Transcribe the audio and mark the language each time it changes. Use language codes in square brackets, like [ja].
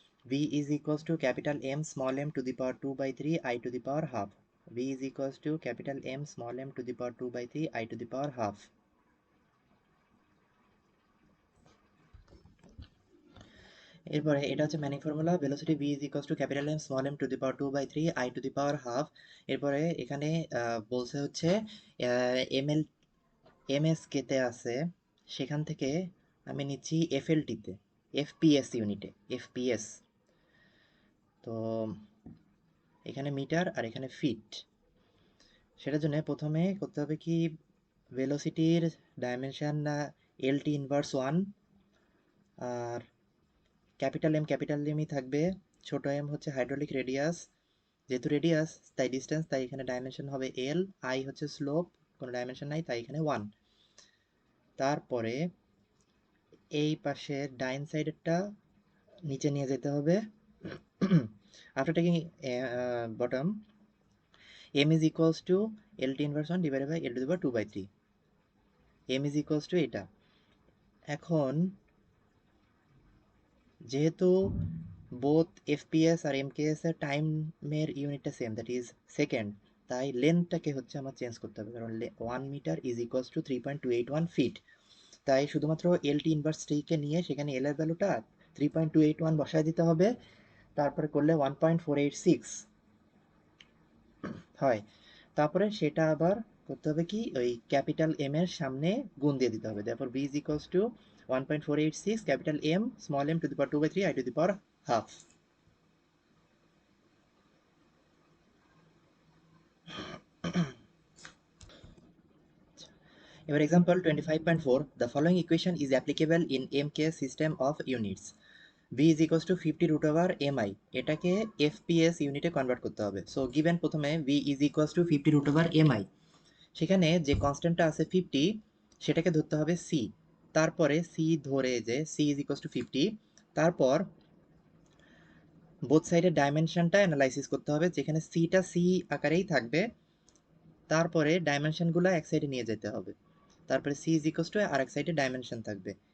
[en] v is equals to capital M small m to the power 2 by 3 I to the power half. v is equals to capital M small m to the power 2 by 3 I to the power half. [bn] এরপরে এটা হচ্ছে ম্যানিং formula, velocity [en] v is equals to capital M small m to the power 2 by 3 I to the power half. [bn] এরপরে এখানে বলছে হচ্ছে ml MSK তে আছে, সেখান থেকে আমি নিচ্ছি FLT-তে, FPS ইউনিটে, FPS। তো এখানে মিটার আর এখানে ফিট। সেটার জন্য প্রথমে করতে হবে কি, ভেলোসিটির ডাইমেনশন LT ইনভার্স 1, আর ক্যাপিটাল এমই থাকবে, ছোট এম হচ্ছে হাইড্রোলিক রেডিয়াস, যেহেতু রেডিয়াস তাই ডিস্টেন্স, তাই এখানে ডাইমেনশন হবে L, I হচ্ছে স্লোপ, কোনো ডাইমেনশন নাই তাই এখানে 1। তারপরে এই পাশে ডাইন সাইডেরটা নিচে নিয়ে যেতে হবে। [en] After taking bottom, m is equals to LT inverse 1 divided by L to the power 2 by 3, m is equals to এটা। [bn] এখন যেহেতু বোথ FPS আর MKS এর টাইমের ইউনিটটা সেম, [en] that is second, [bn] তাই লেন্থটাকে হচ্ছে আমার চেঞ্জ করতে হবে, কারণ [en] 1 metre is equals to 3.281 feet. [bn] তাই শুধুমাত্র LT ইনভার্স 3কে নিয়ে সেখানে L এর ভ্যালুটা 3.281 বসায় দিতে হবে, তারপরে করলে 1.486 হয়। তারপরে সেটা আবার করতে হবে কি, ওই ক্যাপিটাল M এর সামনে গুণ দিয়ে দিতে হবে। [en] তারপর v is equals to 1.486 capital M small m to the power 2 by 3 I to the power half. এবার example 25.4, the following equation is applicable in MK system of units. v is equals to 50 root over mi, [bn] এটাকে FPS ইউনিটে convert করতে হবে। [en] so given [bn] প্রথমে [en] v is equals to 50 root over mi, [bn] সেখানে যে কনস্ট্যান্টটা আছে 50 সেটাকে ধরতে হবে c, তারপরে c ধরে যে [en] c is equals to 50, [bn] তারপর বোথ সাইডের ডাইমেনশনটা অ্যানালাইসিস করতে হবে, যেখানে সিটা সি আকারেই থাকবে, তারপরে ডাইমেনশনগুলো এক সাইডে নিয়ে যেতে হবে, তারপরে [en] C is equals to [bn] আর এক সাইডে ডাইমেনশন থাকবে।